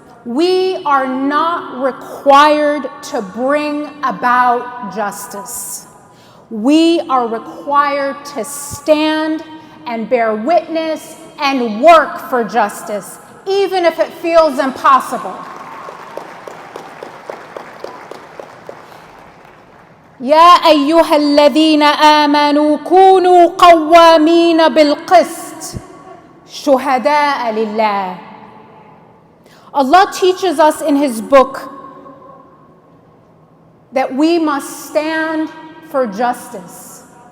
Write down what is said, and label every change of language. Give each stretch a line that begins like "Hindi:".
English: We are not required to bring about justice. We are required to stand and bear witness and work for justice, even if it feels impossible.
Arabic: يا أيها الذين آمنوا كونوا قوامين بالقسط شهداء لله.
English: Allah teaches us in His book that we must stand for justice.